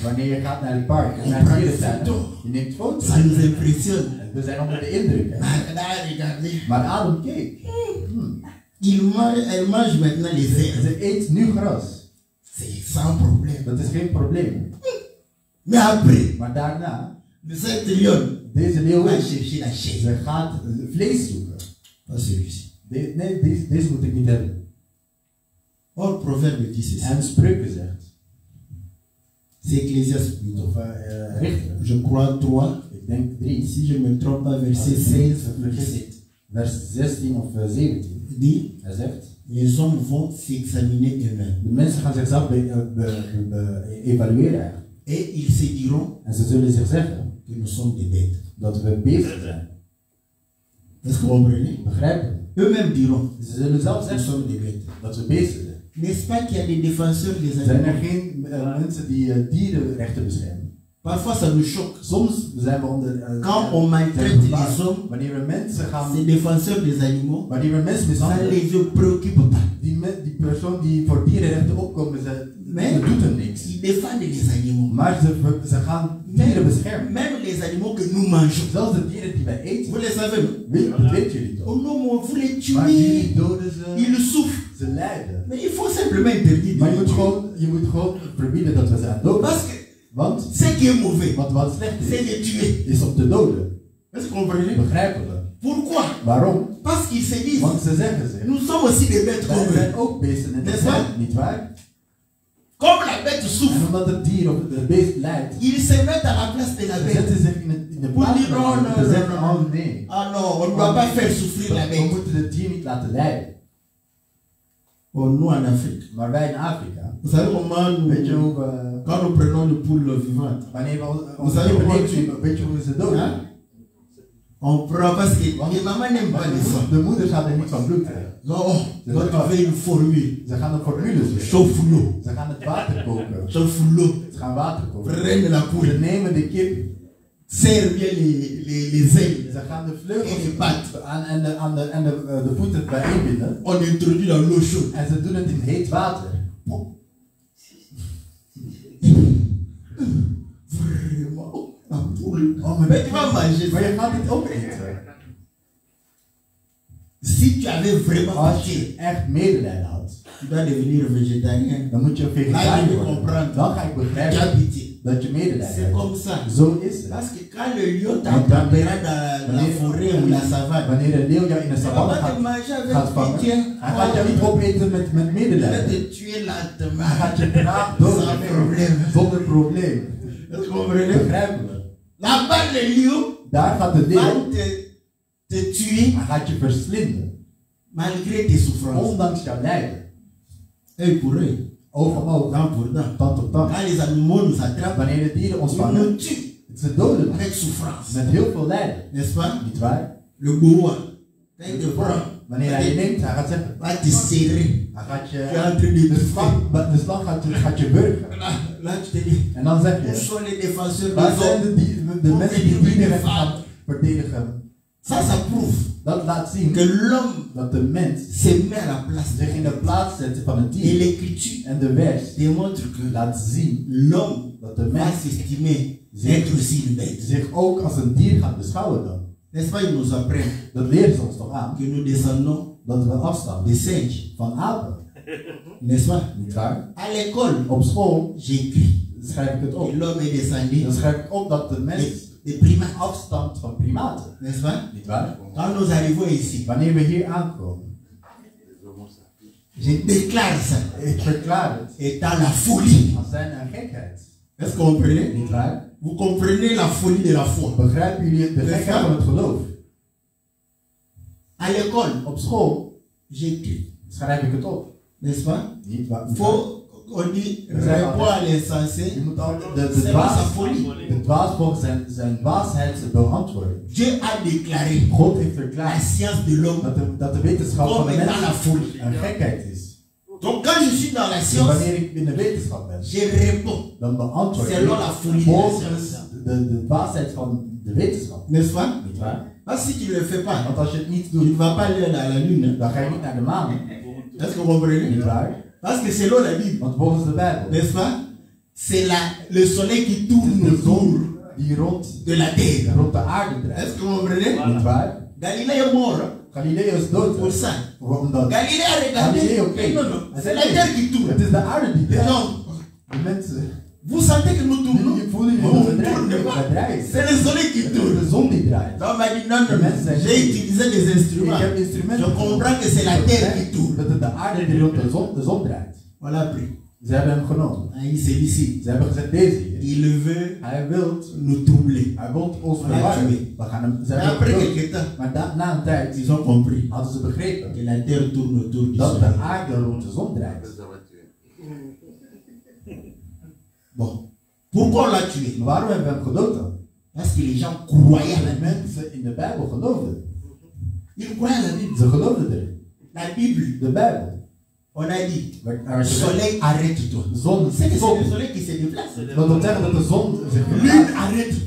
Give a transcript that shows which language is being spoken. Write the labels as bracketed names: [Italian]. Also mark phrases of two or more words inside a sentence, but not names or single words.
[Dutch] Wanneer je gaat naar het park, [French] On [Dutch] naar [French] prend [Dutch] de [French] des [Dutch] dierentuin, [French] photos. [Dutch] je neemt foto's. [French] ça nous impressionne. [Dutch] We zijn onder de indruk. Hè? [French] Ah, là, regardez. [Dutch] Maar Adam keek. [French] Elle mange maintenant les herbes. [Dutch] Ze eet nu gras. [French] C'est sans problème. [Dutch] Dat is geen probleem. [French] Mais après, [Dutch] Maar daarna, [French] cette lionne [Dutch] deze [French] va [Dutch] leeuwin, [French] chercher la chair. [Dutch] ze gaat vlees zoeken. [French] Pas celui-ci. [Dutch] Deze moet ik niet hebben. [French] Or, Proverbe dit ceci. [Dutch] En Spreuken zegt, [French] C'est Ecclésiaste plutôt. [Dutch] of Richter, [French] Je crois 3. [Dutch] ik denk 3, [French] Si je ne me trompe pas, verset 16 ou 17. [Dutch] vers 16 of 17. [French] Dit, [Dutch] Hij zegt, [French] les hommes vont s'examiner eux-mêmes. [Dutch] de mensen gaan zichzelf evalueren eigenlijk. [French] Et ils se diront [Dutch] En ze zullen zich zeggen [French] que nous sommes des bêtes. [Dutch] dat we beesten zijn. [French] Est-ce que vous comprenez? [Dutch] Begrijpen? [French] Eux-mêmes diront [Dutch] Ze zullen zelf [French] nous [Dutch] zeggen [French] sommes des bêtes. [Dutch] dat we beesten zijn. [French] N'est-ce pas qu'il y a des défenseurs des [Dutch] Zijn er [French] animaux? [Dutch] geen mensen die dierenrechten beschermen? [French] Parfois ça nous choque. [Dutch] Soms zijn we onder... [French] Quand on maltraite les hommes, [Dutch] wanneer we mensen gaan... [French] ces défenseurs des animaux, [Dutch] Wanneer we mensen [French] ça [Dutch] mishandelen, [French] les préoccupe pas. [Dutch] die persoon die voor dierenrechten opkomen, ze doet hem niks. [French] Ils défendent les animaux. [Dutch] Maar ze gaan dieren beschermen. [French] Même les animaux que nous mangeons. [Dutch] Zelfs de dieren die wij eten. [French] Vous les savez, non? [Dutch] Dat weet jullie toch? [French] Oh non, mais vous les [Dutch] Maar [French] tuez. [Dutch] jullie doden ze. [French] Ils souffrent. [Dutch] Ze lijden. [French] Mais il faut simplement interdire. [Dutch] Maar je moet gewoon verbieden dat we ze aan doden. [French] Parce que [Dutch] Want [French] ce qui est mauvais, [Dutch] wat slecht [French] c'est de tuer. [Dutch] is om te doden. [French] Est-ce que vous comprenez? [Dutch] Begrijpen we? [French] Pourquoi? [Dutch] Waarom? [French] Parce qu'ils se disent, [Dutch] Want ze zeggen ze. [French] nous sommes aussi des bêtes [Dutch] Wij [French] comme [Dutch] zijn [French] eux. [Dutch] ook beesten en [French] N'est-ce pas? [Dutch] niet waar? [French] Comme la bête [Dutch] En [French] souffre, [Dutch] omdat het dier of het beest lijdt, [French] ils se mettent à la place de la [Dutch] ze [French] bête. [Dutch] zetten zich in de [French] Pour [Dutch] plaats [French] dire non, [Dutch] van [French] non, [Dutch] ze [French] non, [Dutch] zeggen, [French] non. [Dutch] oh nee. [French] Ah non, on ne doit pas faire souffrir la [Dutch] We [French] bête. [Dutch] moeten het dier niet laten lijden. [French] Oh, nous en Afrique. [Dutch] Maar wij in Afrika, [French] Vous savez comment nous, [Dutch] weet je hoe we, [French] quand nous prenons une poule vivante, [Dutch] wanneer we [French] Vous [Dutch] onze [French] savez [Dutch] kippen [French] comment [Dutch] nemen, weet je hoe we ze doden? [French] hein? On prend parce que les mamans n'aiment pas les sang. [Dutch] De moeders gaan er niet van bloed krijgen. [French] Non, donc tu fais une formule. [Dutch] Ze gaan een formule zoeken. [French] Chauffe l'eau. [Dutch] Ze gaan het water koken. [French] Chauffe l'eau. [Dutch] Ze gaan water koken. [French] Prenne la [Dutch] Ze [French] poule. [Dutch] nemen de kip. [French] Serre bien les ailes. [Dutch] Ze gaan de En de vleugels [French] pattes. [Dutch] aan de voeten bijeen binden. [French] On introduit dans l'eau chaude. [Dutch] En ze doen het in heet water. [French] Vraiment. La poule. [Dutch] Oh, maar [French] Mais tu vas manger. [Dutch] Maar je gaat dit opeten. [French] Si tu avais vraiment [Dutch] Als je [French] pitié, [Dutch] echt medelijden had, [French] tu dois devenir végétarien. [Dutch] dan moet je [French] Là, je [Dutch] vegetariër [French] vais [Dutch] worden. [French] comprendre. [Dutch] Dan ga ik [French] Tu as [Dutch] begrijpen [French] pitié. [Dutch] dat je medelijden [French] C'est [Dutch] hebt. [French] comme ça. [Dutch] Zo is het. [French] Parce que quand le lion t'attrapera dans la forêt ou la savane, [Dutch] Wanneer een leeuw jou in de [French] il [Dutch] savanne [French] va te [Dutch] gaat [French] manger [Dutch] gaat [French] avec [Dutch] vangen, [French] pitié. [Dutch] hij gaat jou niet opeten met [French] Il va [Dutch] medelijden. [French] te tuer [Dutch] Hij [French] lentement. [Dutch] gaat je traag [French] Sans [Dutch] doodnemen. [French] problème. [Dutch] Zonder probleem. [French] Est-ce que vous comprenez? [Dutch] Begrijpen we? [French] Là-bas, le lion [Dutch] Daar gaat de [French] va [Dutch] leeuw, [French] te tuer [Dutch] hij gaat je verslinden. [French] malgré tes souffrances. [Dutch] Ondanks jouw lijden. [French] Œil pour œil, [Dutch] Oog om oog, [French] dent pour dent. [Dutch] tand op tand. [French] Quand les animaux nous attrapent, [Dutch] Wanneer de dieren ons [French] ils [Dutch] vangen, [French] nous tuent [Dutch] ze doden ons. [French] avec souffrance. [Dutch] Met heel veel lijden. [French] N'est-ce pas? [Dutch] Niet waar? [French] Le boa, quand il te prend, [Dutch] Wanneer hij je neemt, hij gaat zeggen. [French] va te serrer. [Dutch] Hij gaat [French] Tu es [Dutch] je. [French] en train de [Dutch] De slang gaat je burgen. [French] Là, tu te dis, [Dutch] En dan zeg [French] où [Dutch] je. [French] sont les défenseurs [Dutch] Waar [French] des [Dutch] zijn [French] hommes? [Dutch] de mensen die dierenrechten gaan verdedigen? [French] Ça prouve [Dutch] Dat laat zien [French] que l'homme [Dutch] dat de mens [French] se met à la place [Dutch] zich in de plaats zet van het [French] Et [Dutch] dier. [French] l'écriture [Dutch] En de vers [French] démontre que [Dutch] laat zien [French] l'homme [Dutch] dat de [French] va [Dutch] mens [French] s'estimer être aussi une bête. [Dutch] zich ook als een dier gaat beschouwen dan. [French] N'est-ce pas, ils nous apprennent [Dutch] Dat leren ze ons toch aan? [French] que nous descendons [Dutch] Dat we afstaan [French] des singes. [Dutch] van apen. [French] N'est-ce pas? [Dutch] Niet waar? [French] À l'école, [Dutch] Op school [French] j'écris. [Dutch] schrijf ik het op. [French] Et l'homme est descendu [Dutch] Dan schrijf ik op dat de mens [French] des primates. [Dutch] afstamt van primaten. [French] N'est-ce pas? [Dutch] Niet waar? [French] Quand nous arrivons ici, [Dutch] Wanneer we hier aankomen, [French] je déclare ça [Dutch] ik verklaar het [French] étant la folie. [Dutch] als zijn een gekheid. [French] Est-ce que vous comprenez? [Dutch] Niet waar? [French] Vous comprenez la folie de la foi. [Dutch] Begrijpen jullie de gekheid van het geloof? [French] À l'école, [Dutch] Op school [French] j'écris. [Dutch] schrijf ik het op. [French] N'est-ce pas? [Dutch] Niet waar? [French] Faut, on dit, répond à l'insensé. [Dutch] Je moet altijd de [French] C'est pas sa [Dutch] dwaas, [French] folie. [Dutch] de dwaas volgens zijn dwaasheid beantwoorden. [French] Dieu a déclaré [Dutch] God heeft [French] la [Dutch] verklaard [French] science de l'homme [Dutch] dat de wetenschap van [French] comme [Dutch] de [French] étant la [Dutch] mens [French] folie. [Dutch] een gekheid is. [French] Donc quand je suis dans la [Dutch] Dus [French] science, [Dutch] wanneer ik in de wetenschap ben, [French] je réponds [Dutch] dan beantwoord [French] selon [Dutch] ik [French] la folie de la [Dutch] volgens [French] science. [Dutch] de dwaasheid van de wetenschap. [French] N'est-ce pas? [Dutch] Niet waar? [French] Parce que si tu ne le fais pas, [Dutch] Want als je het niet [French] tu ne [Dutch] doet, [French] vas pas aller à la lune. [Dutch] dan ga je niet naar de maan. [French] Est-ce que vous comprenez? [Dutch] Niet waar? [French] Parce que selon la Bible, [Dutch] Want volgens de Bijbel [French] n'est-ce pas? C'est le soleil qui tourne [Dutch] de [French] autour [Dutch] zon die [French] de la terre. [Dutch] rond de aarde [French] Est-ce [Dutch] draait. [French] que vous comprenez? [Dutch] Niet waar? [French] Galilée est mort hein, [Dutch] Galileo is dood. [French] pour ça. [Dutch] Omdat [French] Galilée a regardé. [Dutch] Galileo, oké. [French] Non, non, c'est la terre qui tourne. [Dutch] Het is de aarde die [French] Les [Dutch] draait. [French] gens, [Dutch] De mensen. [French] Vous sentez que nous tournons? [Dutch] Jullie voelen jullie dat we draaien. [French] C'est le soleil qui tourne. [Dutch] De zon die draait. [French] Donc, on m'a dit non, j'ai utilisé des instruments. [Dutch] Ik heb instrumenten. [French] Je comprends que c'est la terre qui tourne. [Dutch] Dat het de aarde die rond de zon draait. [French] On l'a pris. [Dutch] Ze hebben hem genomen. [French] Il s'est ici. [Dutch] Ze hebben gezegd deze hier. [French] Il veut [Dutch] Hij wil [French] nous troubler. [Dutch] Hij wil ons Maar verwarren. hij We gaan hem. Ze [French] Mais [Dutch] hebben [French] après [Dutch] hem [French] quelques temps, [Dutch] maar na een tijd [French] ils ont compris [Dutch] hadden ze begrepen [French] que la terre tourne autour du [Dutch] dat de [French] soleil. [Dutch] aarde rond de zon draait. [French] Bon. Pourquoi on l'a tué? [Dutch] Maar waarom hebben we hem gedood dan? [French] Parce que les gens croyaient à la [Dutch] De [French] Bible. [Dutch] mensen in de Bijbel geloofden. [French] Ils croyaient à la Bible. [Dutch] Ze geloofden erin. [French] La Bible, [Dutch] De Bijbel. [French] on a dit, [Dutch] Er is [French] soleil, arrête-toi. [Dutch] de zon. [French] C'est que c'est le soleil qui se déplace. [Dutch] Dat wil zeggen dat de zon zich [French] Lune, [Dutch] verplaatst. [French] arrête-toi.